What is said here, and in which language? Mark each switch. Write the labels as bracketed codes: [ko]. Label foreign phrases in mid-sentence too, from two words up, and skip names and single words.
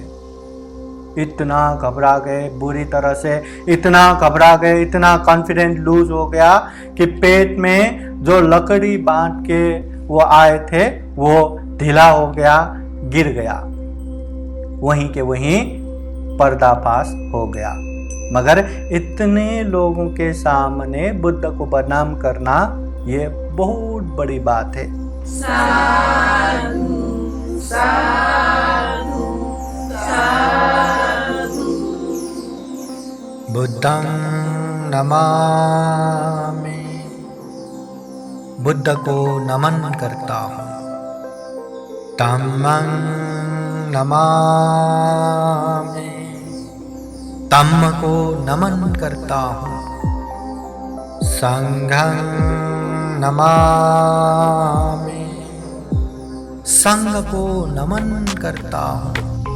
[hi] इतना घबरा गए, बुरी तरह से इतना घबरा गए, इतना [en] confidence lose [hi] हो गया कि पेट में जो लकड़ी बांध के वो आए थे वो ढीला हो गया, गिर गया, वहीं के वहीं पर्दाफाश हो गया। मगर इतने लोगों के सामने बुद्ध को बदनाम करना ये बहुत बड़ी बात है। [pi] साधु साधु साधु। बुद्धं नमामि, [hi] बुद्ध को नमन करता हूँ। [pi] धम्मं नमामि, [hi] धम्म को नमन करता हूँ। [pi] संघं नमामि, [hi] संघ को नमन करता हूँ।